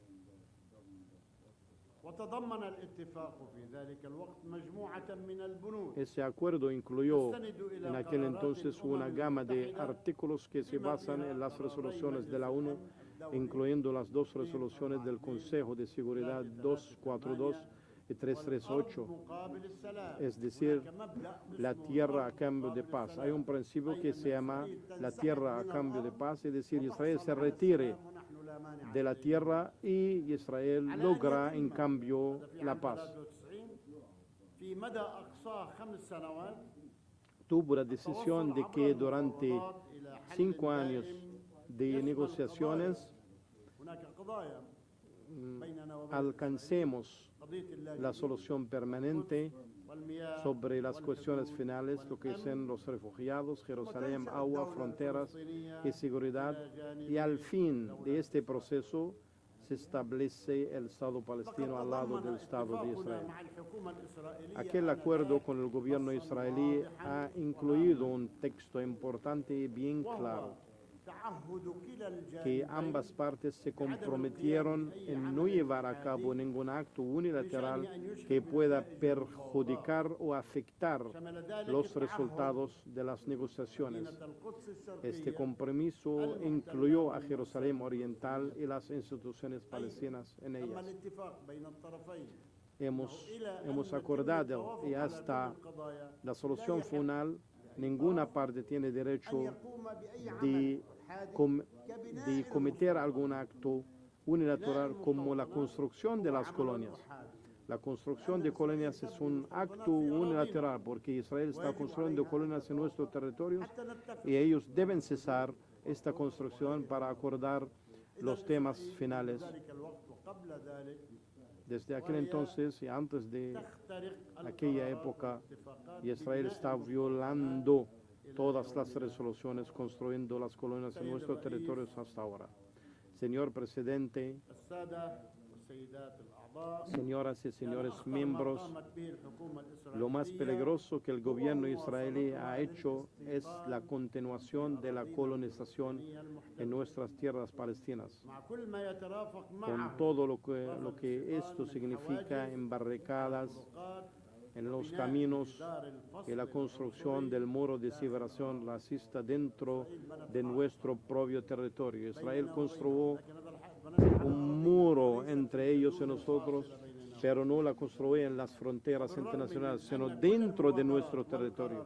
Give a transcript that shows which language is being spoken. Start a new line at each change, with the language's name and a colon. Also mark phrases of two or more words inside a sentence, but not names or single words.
Spanish: Ese acuerdo incluyó en aquel entonces una gama de artículos que se basan en las resoluciones de la ONU, incluyendo las dos resoluciones del Consejo de Seguridad 242 338,
Arabic: مقابل السلام.
Spanish: es decir,
Arabic: هناك مبدأ
Spanish: la
Arabic: اسمه
Spanish: tierra a
Arabic: الأرض
Spanish: cambio de
Arabic: مقابل
Spanish: paz.
Arabic: السلام.
Spanish: Hay un principio que se llama la tierra a cambio de
Arabic: الأرض
Spanish: paz, es decir, Israel se
Arabic: وتحصل على
Spanish: retire
Arabic: السلام ونحن لا مانع
Spanish: de la
Arabic: لدينا.
Spanish: tierra y Israel
Arabic: على أن
Spanish: logra en
Arabic: يتم
Spanish: cambio
Arabic: هذا في
Spanish: la
Arabic: عام
Spanish: paz.
Arabic: 93 في مدى أقصاه 5 سنوات
Spanish: Tuvo la decisión de que durante 5 años de negociaciones
Arabic: هناك قضايا بيننا وبين
Spanish: alcancemos
Arabic: قضية
Spanish: la
Arabic: اللاجئين
Spanish: solución permanente
Arabic: والمياه
Spanish: sobre las cuestiones
Arabic: والحدود
Spanish: finales, lo que son los refugiados, Jerusalén, agua, fronteras y seguridad. Y al fin de este proceso se establece el Estado palestino al lado del Estado de Israel.
Arabic: مع الحكومة الإسرائيلية
Spanish: Aquel acuerdo con el gobierno israelí ha incluido un texto importante y bien claro,
Arabic: تعهد كلا
Spanish: que
Arabic: الجانبين
Spanish: ambas partes se comprometieron en no llevar a cabo ningún acto unilateral que pueda perjudicar o afectar
Arabic: شمل ذلك
Spanish: los
Arabic: التعهد
Spanish: resultados de las negociaciones.
Arabic: مدينة القدس
Spanish: Este
Arabic: الشرقية
Spanish: compromiso incluyó a Jerusalén Oriental y las instituciones palestinas en
Arabic: تم
Spanish: ellas.
Arabic: الاتفاق بين الطرفين
Spanish: Hemos acordado y hasta la solución final, ninguna parte tiene
Arabic: أن
Spanish: derecho
Arabic: يقوم بأي
Spanish: de,
Arabic: عمل
Spanish: com-
Arabic: كبناء
Spanish: de cometer algún acto unilateral como la construcción de las colonias. La construcción de colonias es un acto unilateral porque Israel está construyendo colonias en nuestro territorio
Arabic: حتى نتفق
Spanish: y ellos deben cesar esta construcción para acordar los temas finales.
Arabic: ذلك الوقت وقبل ذلك
Spanish: Desde aquel entonces y antes de
Arabic: تخترق
Spanish: aquella época, Israel está violando todas las resoluciones, construyendo las colonias en nuestros territorios hasta ahora. Señor presidente,
Arabic: السادة والسيدات الأعضاء
Spanish: señoras y señores
Arabic: أخطر ما
Spanish: miembros,
Arabic: قامت به الحكومة
Spanish: lo más
Arabic: الإسرائيلية
Spanish: peligroso que el gobierno israelí ha hecho es la continuación de la colonización en nuestras tierras palestinas,
Arabic: مع كل ما يترافق
Spanish: con
Arabic: معه
Spanish: todo lo que esto significa en barricadas, en los caminos y la construcción del muro de separación racista dentro de nuestro propio territorio. Israel construyó un muro entre ellos y nosotros, pero no la construyó en las fronteras internacionales, sino dentro de nuestro territorio.